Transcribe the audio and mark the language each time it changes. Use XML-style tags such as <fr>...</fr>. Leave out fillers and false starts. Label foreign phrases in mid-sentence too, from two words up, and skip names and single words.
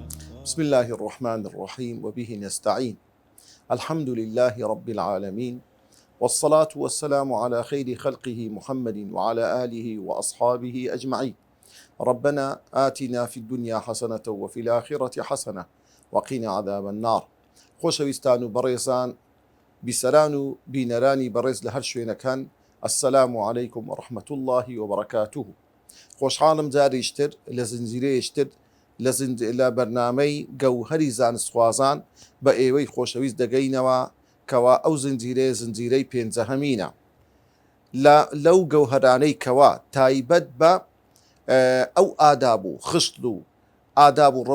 <ar>بسم الله الرحمن الرحيم وبه نستعين. الحمد لله رب العالمين، والصلاة والسلام على خير خلقه محمد وعلى آله وأصحابه أجمعين. ربنا آتنا في الدنيا حسنة وفي الآخرة حسنة وقنا عذاب النار.</ar> <ckb>خۆشەویستان و بەڕێزان، بیسەران و بینەرانی بەڕێز لە هەر شوێنەکان،</ckb> <ar>السلام عليكم ورحمة الله وبركاته.</ar> <ckb>خۆشحاڵم جاریشتر لە زنجیرەیەشتر لە بەرنامەی گەوهەری زانستخوازان بە ئێوەی خۆشەویست دەگەینەوە کەوا ئەو زنجیرەی پێنجەهەمینە لەو گەوهەرانەی کەوا تایبەت بە ئەو ئاداب و خشت و ئاداب و</ckb>